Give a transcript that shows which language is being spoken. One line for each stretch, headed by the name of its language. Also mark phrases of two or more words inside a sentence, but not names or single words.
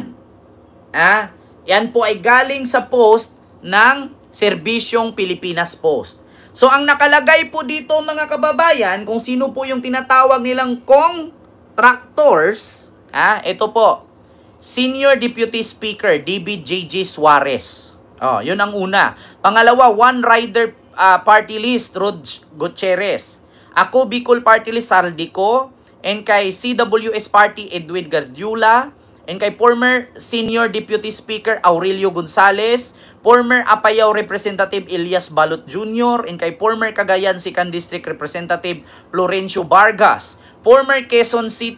Filipino: Yan po ay galing sa post ng Serbisyong Pilipinas Post. So ang nakalagay po dito mga kababayan, kung sino po yung tinatawag nilang contractors, ito po, Senior Deputy Speaker DBJJ Suarez. Yun ang una. Pangalawa, One Rider Party List Rod Gutierrez. Ako Bicol Party List Saldico, and kay CWS Party Edwin Gardula, and kay former Senior Deputy Speaker Aurelio Gonzales, former Apayao Representative Elias Balot Jr., and kay former Cagayan Sican District Representative Florencio Vargas, former Quezon